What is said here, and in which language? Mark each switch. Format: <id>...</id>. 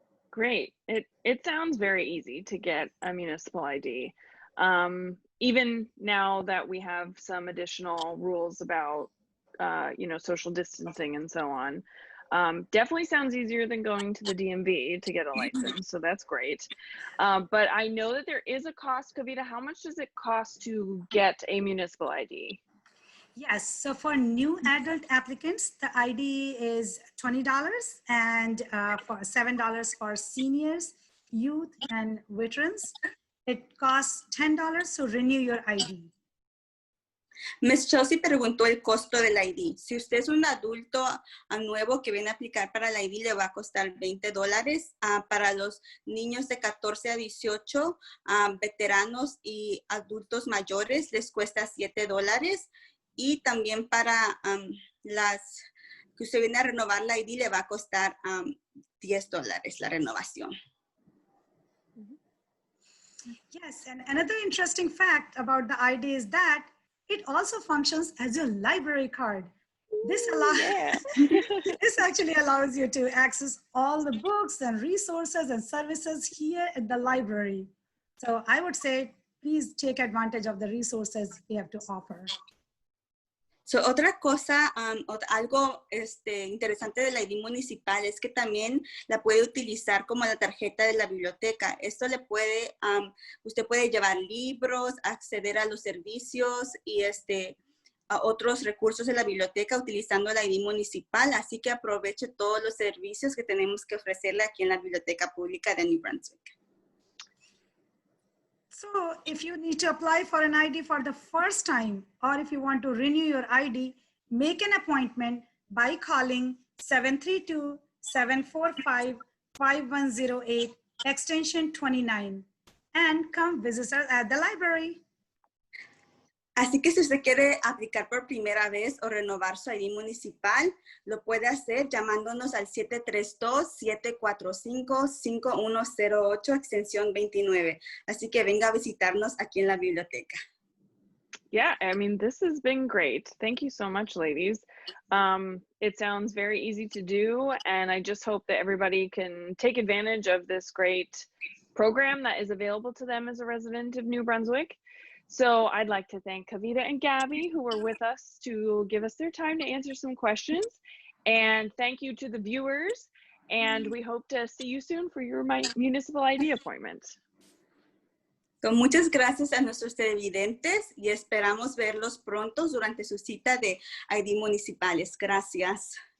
<en>Great. It sounds very easy to get a municipal ID. Even now that we have some additional rules about, social distancing and so on. Definitely sounds easier than going to the DMV to get a license, so that's great. But I know that there is a cost. Kavita, how much does it cost to get a municipal ID? Yes, so for new adult applicants, the ID is $20 and for $7 for seniors, youth, and veterans. It costs $10 to renew your ID. Ms.</en> <es>Chelsea preguntó el costo del ID. Si usted es un adulto nuevo que viene a aplicar para la ID, le va a costar $20. Para los niños de 14 a 18, veteranos y adultos mayores, les cuesta $7. Y también para las que usted viene a renovar la ID, le va a costar $10 la renovación.</es> <en>Yes, and another interesting fact about the ID is that it also functions as your library card. This actually allows you to access all the books and resources and services here at the library. So I would say, please take advantage of the resources we have to offer.</en> <es>So, otra cosa, algo interesante de la ID municipal es que también la puede utilizar como la tarjeta de la biblioteca. Esto le puede, usted puede llevar libros, acceder a los servicios y a otros recursos de la biblioteca utilizando la ID municipal. Así que aproveche todos los servicios que tenemos que ofrecerle aquí en la Biblioteca Pública de New Brunswick.</es> <en>So if you need to apply for an ID for the first time, or if you want to renew your ID, make an appointment by calling 732-745-5108, extension 29, and come visit us at the library.</en> <es>Así que si usted quiere aplicar por primera vez o renovar su ID municipal, lo puede hacer llamándonos al 732-745-5108, extensión 29. Así que venga a visitarnos aquí en la biblioteca.</es> <en>Yeah, I mean, this has been great. Thank you so much, ladies. It sounds very easy to do, and I just hope that everybody can take advantage of this great program that is available to them as a resident of New Brunswick. So I'd like to thank Kavita and Gabby, who were with us to give us their time to answer some questions. And thank you to the viewers. And we hope to see you soon for your municipal ID appointment.</en> <es>So, muchas gracias a nuestros televidentes y esperamos verlos pronto durante su cita de ID municipales. Gracias.</es>